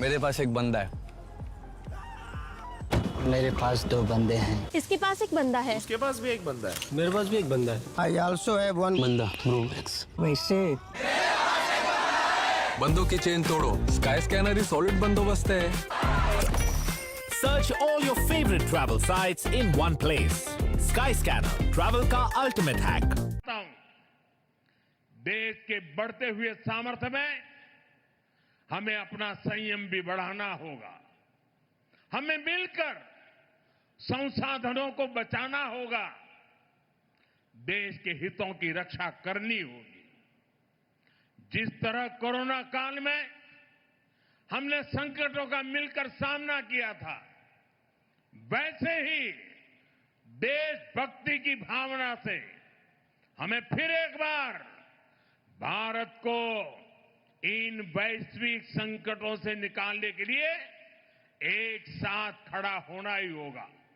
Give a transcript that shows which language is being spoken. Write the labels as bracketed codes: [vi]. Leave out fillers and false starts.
[hi] मेरे पास एक बंदा है। मेरे पास 2 बंदे हैं। इसके पास एक बंदा है। मेरे पास भी एक बंदा है। [en] I also have one [hi] बंदा ब्रो एक्स। वैसे बंदों की चेन तोड़ो, स्काई स्कैनर ही सॉलिड बंदोबस्त है। [en] Search all your favorite travel sites in one place. [hi] Skyscanner, travel का [en] ultimate hack. [hi] देश के बढ़ते हुए सामर्थ्य में हमें अपना संयम भी बढ़ाना होगा। हमें मिलकर संसाधनों को बचाना होगा। देश के हितों की रक्षा करनी होगी। जिस तरह कोरोना काल में हमने संकटों का मिलकर सामना किया था, वैसे ही देशभक्ति की भावना से हमें फिर एक बार भारत को इन वैश्विक संकटों से निकालने के लिए एक साथ खड़ा होना ही होगा।